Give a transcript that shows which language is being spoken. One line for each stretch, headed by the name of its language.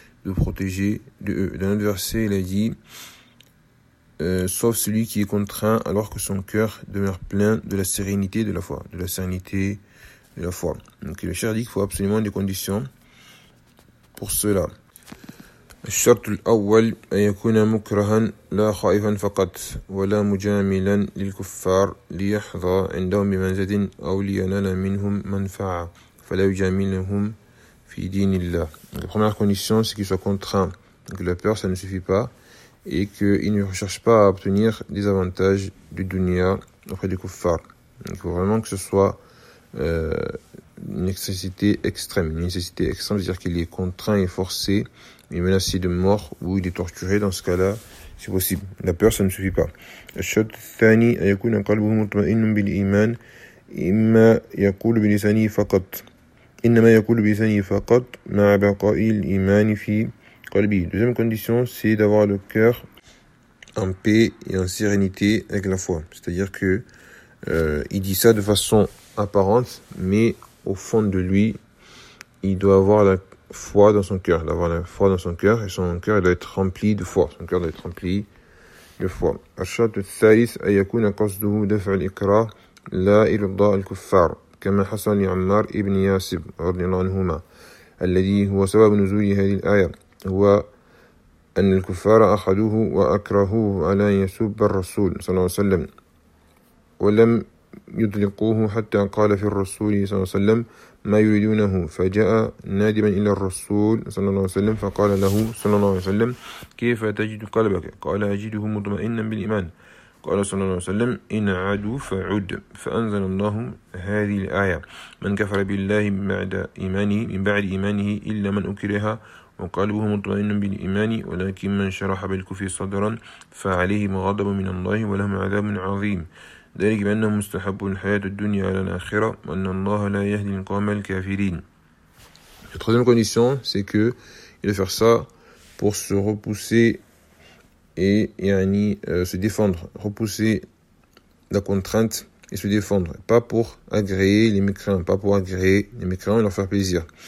French: Dans le verset, il a dit, sauf celui qui est contraint alors que son cœur demeure plein de la sérénité de la foi. Donc le cheikh dit qu'il faut absolument des conditions pour cela.
Arabic: الشرط الأول أن يكون مكرها لا خائفا فقط ولا مجاملا للكفار ليحظى عندهم بمنزلة أو لينال منهم منفعة فلا يجاملهم في دين الله.
French: La première condition, c'est qu'il soit contraint. Donc la peur, ça ne suffit pas. et qu'ils ne recherchent pas à obtenir des avantages du dunya auprès des kuffar. Il faut vraiment que ce soit une nécessité extrême, c'est-à-dire qu'il est contraint et forcé, il est menacé de mort ou il est torturé dans ce cas-là. C'est possible. La peur, ça ne suffit pas.
Arabic: الشرط الثاني أن يكون قلبه مطمئن بالإيمان إما يقول بلسانه فقط إنما يقول بلسانه فقط مع بقاء الإيمان في قلبه.
French: Deuxième condition, c'est d'avoir le cœur en paix et en sérénité avec la foi. C'est-à-dire que il dit ça de façon apparente, mais au fond de lui, il doit avoir la foi dans son cœur, d'avoir la foi dans son cœur, et son cœur doit être rempli de foi. Son cœur doit être rempli de foi.
Arabic: الشرط الثالث أن يكون قصده دفع الإكراه لا إرضاء الكفار كما حصل لعمار ابن ياسب رضي الله عنهما الذي هو سبب نزول هذه الآية هو أن الكفار أخذوه وأكرهوه على أن يسب الرسول صلى الله عليه وسلم ولم يطلقوه حتى قال في الرسول صلى الله عليه وسلم ما يريدونه فجاء نادما إلى الرسول صلى الله عليه وسلم فقال له صلى الله عليه وسلم كيف تجد قلبك قال أجده مطمئنا بالإيمان قال صلى الله عليه وسلم إن عدوا فعد فأنزل الله هذه الآية من كفر بالله بعد إيمانه من بعد إيمانه إلا من أكره وقلبه مطمئن بالإيمان ولكن من شرح بالكفر صدرا فعليه غضب من الله ولهم عذاب عظيم ذلك بأنه مستحب الحياة الدنيا على الآخرة وأن الله لا يهدي القوم الكافرين.
French: La troisième condition, c'est que il doit faire ça pour se repousser et yani se défendre, repousser la contrainte et se défendre, pas pour agréer les mécréants, et leur faire plaisir.